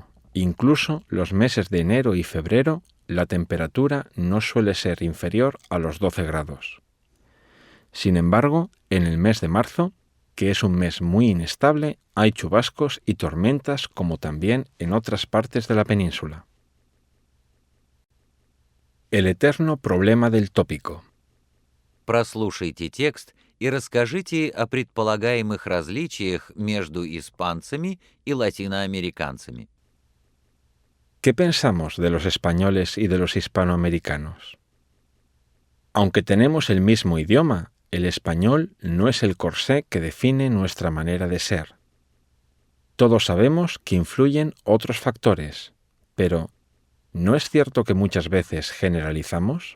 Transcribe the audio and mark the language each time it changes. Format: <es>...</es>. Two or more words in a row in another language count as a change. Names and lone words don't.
<es>Incluso los meses de enero y febrero, la temperatura no suele ser inferior a los 12 grados. Sin embargo, en el mes de marzo, que es un mes muy inestable, hay chubascos y tormentas como también en otras partes de la península. El eterno problema del tópico.</es> <ru>Прослушайте текст и расскажите о предполагаемых различиях между испанцами и латиноамериканцами.</ru> <es>¿Qué pensamos de los españoles y de los hispanoamericanos? Aunque tenemos el mismo idioma, el español no es el corsé que define nuestra manera de ser. Todos sabemos que influyen otros factores, pero ¿no es cierto que muchas veces generalizamos?</es>